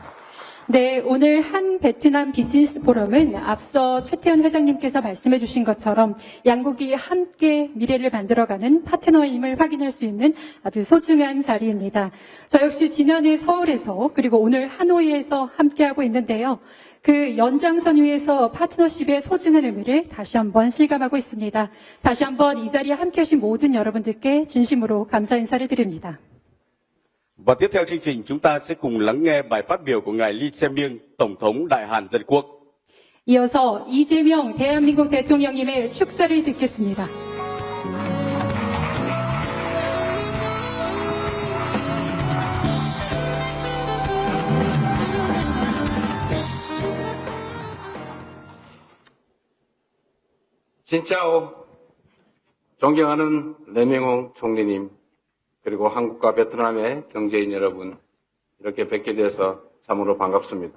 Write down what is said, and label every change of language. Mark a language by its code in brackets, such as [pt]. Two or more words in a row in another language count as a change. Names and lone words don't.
[ko] 네, 오늘 한 베트남 비즈니스 포럼은 앞서 최태원 회장님께서 말씀해 주신 것처럼 양국이 함께 미래를 만들어가는 파트너임을 확인할 수 있는 아주 소중한 자리입니다. 저 역시 지난해 서울에서 그리고 오늘 하노이에서 함께하고 있는데요. 그 연장선 위에서 파트너십의 소중한 의미를 다시 한번 실감하고 있습니다. 다시 한번 이 자리에 함께하신 모든 여러분들께 진심으로 감사 인사를 드립니다. [vi] Và tiếp theo chương trình, chúng ta sẽ cùng lắng nghe bài phát biểu của ngài Lee Jae-myung, Tổng thống Đại Hàn Dân Quốc. [ko] 이어서 이재명 대한민국 대통령님의 축사를 듣겠습니다. [vi] xin chào, [ko] 존경하는 레밍홍 총리님, 그리고 한국과 베트남의 경제인 여러분, 이렇게 뵙게 돼서 참으로 반갑습니다.